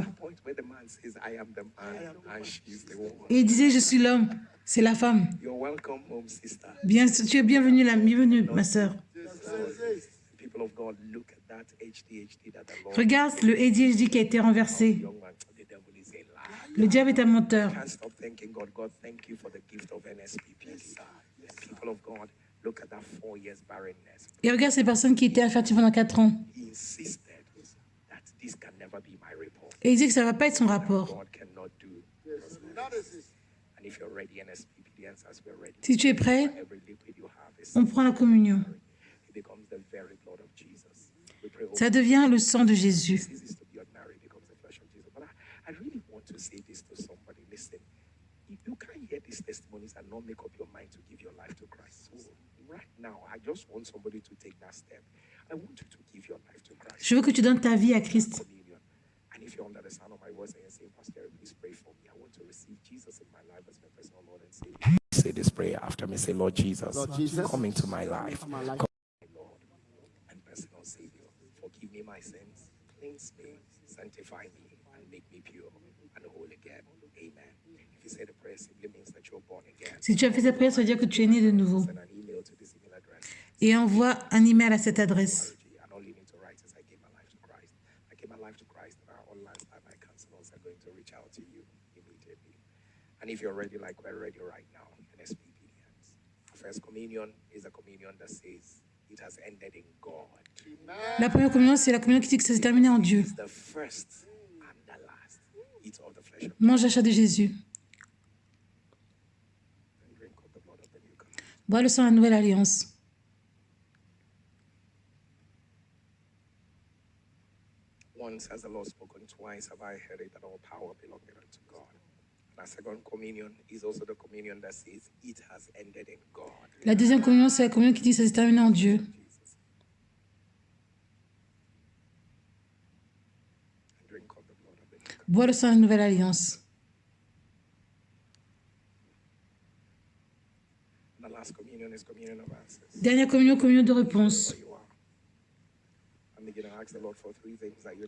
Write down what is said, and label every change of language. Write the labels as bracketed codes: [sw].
[en] The point where the man says, I am the man and she's the woman. [fr] Et il disait, je suis l'homme, c'est la femme. [en] You're welcome home, sister. [fr] Bien, tu es bienvenue, ma sœur. [en] People of God, look at that HDHD that the Lord. [fr] Regarde le ADHD qui a été renversé. [en] Young man, the devil is a liar. [fr] Le diable est un menteur. [en] Can't stop thanking God. God, thank you for the gift of NSPP. People of God, look at that 4 years barrenness. [fr] Et regarde ces personnes qui étaient infertiles pendant 4 ans. [en] He insisted that this can never be my report. [fr] Et il disait que ça ne va pas être son rapport. [en] God cannot do. And if you're ready, NSPP, the answers we're ready. [fr] Si tu es prêt, [en] Every liquid you have is [fr] on prend la communion. [en] it becomes the very blood of Jesus. We pray, [fr] Ça devient le sang de Jésus. [en] ceases to be ordinary, becomes the flesh of Jesus. But I really want to say this to somebody. Listen, you can't hear these testimonies and not make up your mind to give your life to Christ. So right now, I just want somebody to take that step. I want you to give your life to Christ. [fr] Je veux que tu donnes ta vie à Christ. [en] Communion. And if you're under the sound of my voice and you're saying, Pastor, please pray for me. I want to receive Jesus in my life as my personal Lord and Savior. Say this prayer after me. Say, Lord Jesus, come into my life. Come, my Lord and personal Savior. Forgive me my sins. Cleanse me, sanctify me, and make me pure and whole again. Amen. If you say the prayer, simply means that you're born again. [fr] Si tu as fait cette prière, ça veut dire que tu es né de nouveau. [en] Send an email to this email address. [fr] Et envoie un email à cette adresse. [en] And all you need to write is, I gave my life to Christ. I gave my life to Christ, and our online staff, my counselors are going to reach out to you immediately. And if you're ready, like we're ready right now, NSPP hands. First communion is a communion that says it has ended in God. [fr] La première communion, c'est la communion qui dit que ça s'est terminé en Dieu. [en] It's the first and the last. Eat of the flesh of [fr] Mange la chair de Jésus. [en] and drink of the blood of the new covenant. [fr] Bois le sang de la nouvelle alliance. [en] Once has the Lord spoken, twice have I heard it, that all power belongeth unto God. And the second communion is also the communion that says it has ended in God. [fr] La deuxième communion, c'est la communion qui dit que ça s'est terminé en Dieu. [en] Jesus. And drink of the blood of the new covenant. [fr] Bois le sang de la nouvelle alliance. [en] And the last communion is communion of answers. [fr] Dernière communion, communion de réponse. [en] Where you are. I'm beginning to ask the Lord for 3 things that you